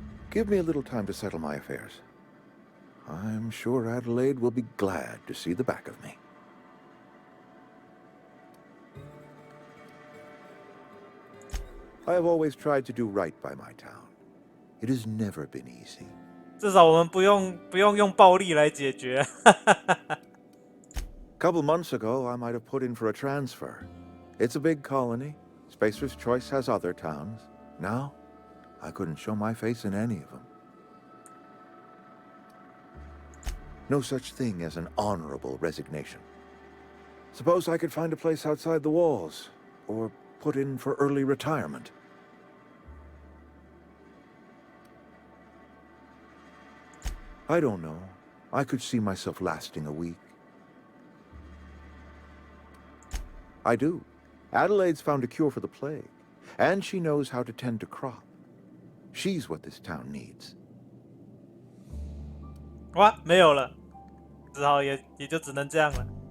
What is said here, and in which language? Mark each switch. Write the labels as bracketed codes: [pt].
[en] Give me a little time to settle my affairs. I'm sure Adelaide will be glad to see the back of me. I have always tried to do right by my town. It has never been easy. [zh] 至少我们不用用暴力来解决。 [en] Couple months ago, I might have put in for a transfer. It's a big colony. Spacer's Choice has other towns. Now, I couldn't show my face in any of them. No such thing as an honorable resignation. Suppose I could find a place outside the walls, or put in for early retirement. I don't know. I could see myself lasting a week. I do. Adelaide's found a cure for the plague, and she knows how to tend to crop. She's what this town needs. [zh] 哇，没有了，只好也就只能这样了。